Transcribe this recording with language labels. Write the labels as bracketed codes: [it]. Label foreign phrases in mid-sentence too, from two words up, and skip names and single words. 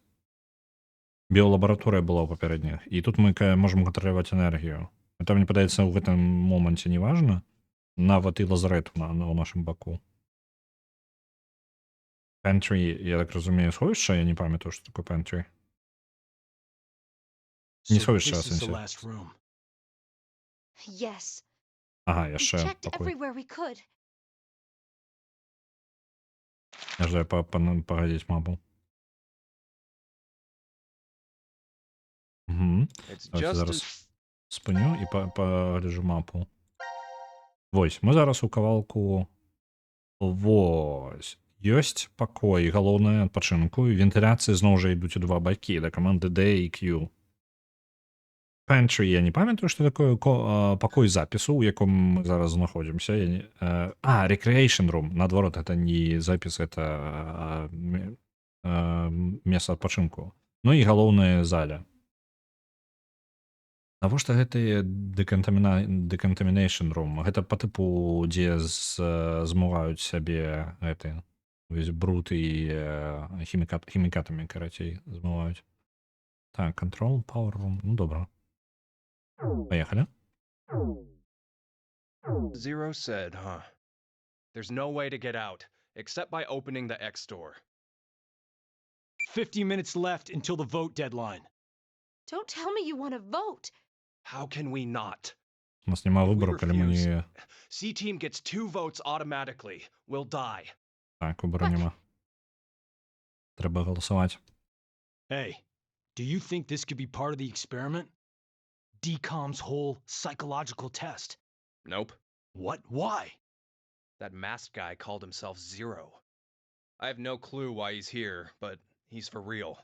[be] Біолабараторыя была ў папярэдніх. І тут мы можам кантраляваць энергію. Это, мне падаецца, ў гэтым моманце не важна. Нават і лазарэт на нашым баку. Pantry, я так разумею, сховішча? Я не памятаю, што такое pantry. Не сховішча, в сэнсе. [en] Yes. [be] Ага, [en] We [be] яшчэ [en] checked [be] пакой. [en] everywhere we could. [be] Я ждаю пагадзіць мапу. [en] It's [be] Давайте [en] just [be] зараз [en] as... [be] спыню і пагляджу мапу. Вось, мы зараз у кавалку... Вось. Ёсць пакой, галоўнае адпачынку, і вентыляцыі зноў жа ідуць у два бакі, да каманды D і Q. Pantry, я не памятаю, што такое пакой запісу, у яком мы зараз знаходзімся. [en] Recreation room. [be] Наадварот, гэта не запіс, гэта месца адпачынку. Ну і галоўная заля. Навошта гэта [en] decontamination room? [be] Гэта па тыпу, дзе змываюць сябе гэты весь бруд і хімікатамі, карацей, змываюць. Так, [en] control, power room. [be] Ну, добра. Поехали. [en] Zero said, huh? There's no way to get out, except by opening the X door. 50 minutes left until the vote deadline. Don't tell me you want to vote. How can we not? [be] У нас нема [en] If we [be] выбору, калі мы [en] refuse, [be] не... [en] C-Team gets 2 votes automatically. We'll die. [be] Так, выбору нема. Трэба галасаваць. [en] Hey, do you think this could be part of the experiment? DCOM's whole psychological test. Nope. What? Why? That masked guy called himself Zero. I have no clue why he's here, but he's for real.